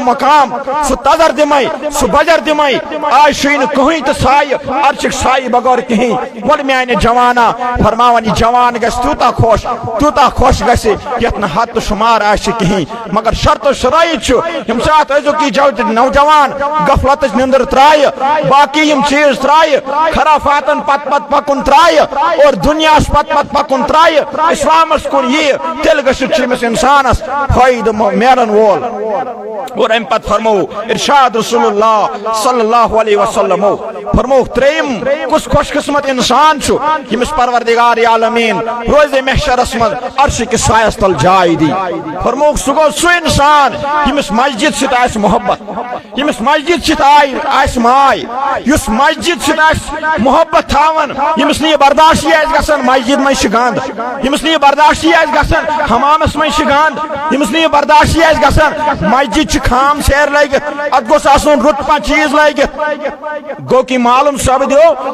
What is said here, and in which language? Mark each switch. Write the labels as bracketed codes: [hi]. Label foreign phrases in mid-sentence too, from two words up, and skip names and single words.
[ks] مقام سُہ تذر دِمے سُہ بجر دِمے آز چھُے نہٕ کٕہٕنۍ تہِ سایہِ عرشُک سایہِ بغٲر کِہیٖنۍ ول میانہِ جوانا فرماوان یہِ جوان گژھِ تیوٗتاہ خۄش گژھِ یتھ نہٕ حد تہٕ شُمار آسہِ کِہیٖنۍ مگر شرط شرٲیِط چھُ ییٚمہِ ساتہٕ أزیُک یہِ نوجوان غفلتٕچ نِندٕر ترایہِ باقٕے یِم چیٖز ترایہِ خرافاتن پتہٕ پکُن ترایہِ اور دُنیاہس پتہٕ پکُن ترایہِ اسلامس کُن یِیہِ تیٚلہِ گٔژھِتھ چھُ أمِس انسانس فٲیدٕ میلن وول اور امہِ پتہٕ فرمو ارشاد [ar] رسول اللہ صلی اللہ علیہ وسلم [ks] فرموک ترٛیٚیِم کُس خوش قسمت انسان چھُ ییٚمِس پروردگار عالمیٖن روزِ محشرس منٛز عرشہِ کِس سایس تل جاے دی فرموک سُہ گوٚو سُہ انسان ییٚمِس مسجد سۭتۍ آسہِ محبت ییٚمِس مسجد سۭتۍ آسہِ ماے یُس مسجد سۭتۍ آسہِ محبت تھاوان ییٚمِس نہٕ یہِ برداشی آسہِ گژھان مسجد منٛز چھِ گنٛد ییٚمِس نہٕ یہِ برداشی آسہِ گژھان حمامس منٛز چھِ گنٛد ییٚمِس نہٕ یہِ برداشی آسہِ گژھان مسجد چھِ خام سیر لٲگِتھ اتھ گوٚژھ آسُن رُت پانٛژھ چیٖز لٲگِتھ گوٚو کہ معلوم سپدیو